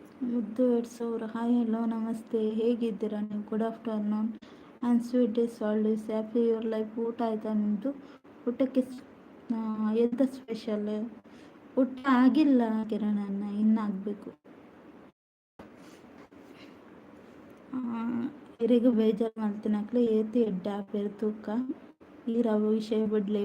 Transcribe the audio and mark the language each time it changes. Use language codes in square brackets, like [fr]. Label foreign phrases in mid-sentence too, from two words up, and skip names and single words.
[kn] ಮುದ್ದು 2,000 [en] hi hello [kn] ನಮಸ್ತೆ, ಹೇಗಿದ್ದೀರಾ ನೀವು? [en] Good afternoon and sweet days always happy your life. [kn] ಊಟ ಆಯಿತಾ ನಿಮ್ಮದು? ಊಟಕ್ಕೆ ಎಂಥ ಸ್ಪೆಷಲ್? ಊಟ ಆಗಿಲ್ಲ ಕಿರಣನ್ನ, ಇನ್ನಾಗಬೇಕು. [tcy] ಇರಿಗ ಬೇಜಾರು ಮಾಡ್ತೀನಕ್ಲೆ ಏತಿ ಎಡ್ಡ ಪೇರು ತೂಕ ಈ ರವ ವಿಷಯ ಬಿಡ್ಲೆ.